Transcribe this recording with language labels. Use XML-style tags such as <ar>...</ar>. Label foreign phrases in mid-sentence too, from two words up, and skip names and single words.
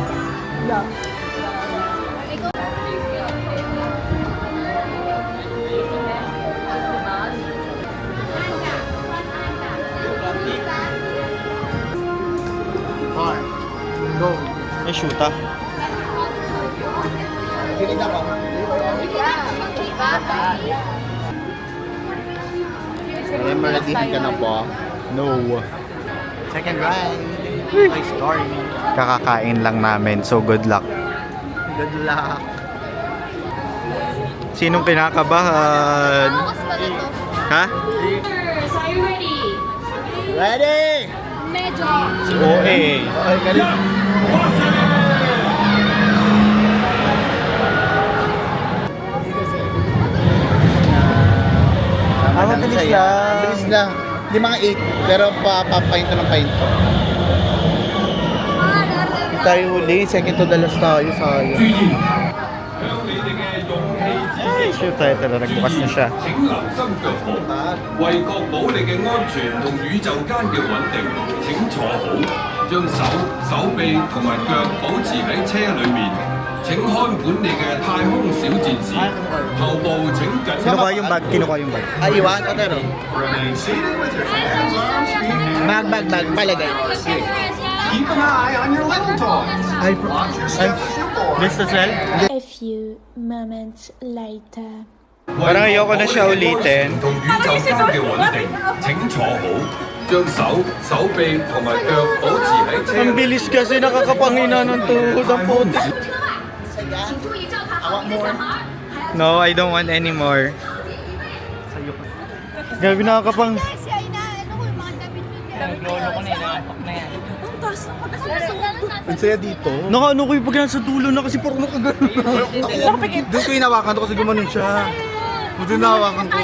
<en>Hard. Go.</en> <tl>Ay, shoota. Pilit ako. Ayan, maradihan ka na po.</tl> <en>No. Second ride. My story.</en> <tl>Kakakain lang namin, so</tl> <en>good luck. Good luck.</en> <tl>Sinong kinakabahan? Ha?</tl> <en>Ready?</en> <tl>Medyo. Si OA. Okay, galing. Mabilis lang. Mabilis lang. Hindi mga 8, pero papapahinto ng pahinto. Tayo huli,</tl> <en>second to the last</en> <tl>tayo, sayang. Ay, shoot tayo talaga. Nagbukas na siya.</tl> <yue>請留心腳步，為確保你嘅安全同宇宙間嘅穩定，請坐好，將手、手臂同埋腳保持喺車裏面。請看管你嘅太空小戰士，頭部請緊</yue> <tl>Kinukuha yung bag. Kinukuha yung bag. Ay, iwan ka pero.</tl> <en>Remain seated with your hands on speed.</en> <tl>Bag, palagay.</tl> <en>Keep an eye on your little toys.</en> <tl>Ay,</tl> <en>Watch your step as you board. Missed as well? A few moments later.</en> <tl>Parang ayoko na siya ulitin.</tl> <yue>同宇宙間嘅穩定，請坐好，將手、手臂同埋腳保持喺車</yue> <tl>Ang bilis kasi nakakapangina ng tuhod ang puti.</tl> <en>No, I don't want any more.</en> <tl>Grabe nakakapang... Kasi ay na, ano ko yung mga damit nila. Lolo ko na inaampak na yan. Ang taas ng pagkasulat. Ang saya dito. Nakaano ko yung pag nasa dulo na kasi parang nakagano. Doon ko inawakan to kasi gumanon siya. Doon inawakan ko.</tl>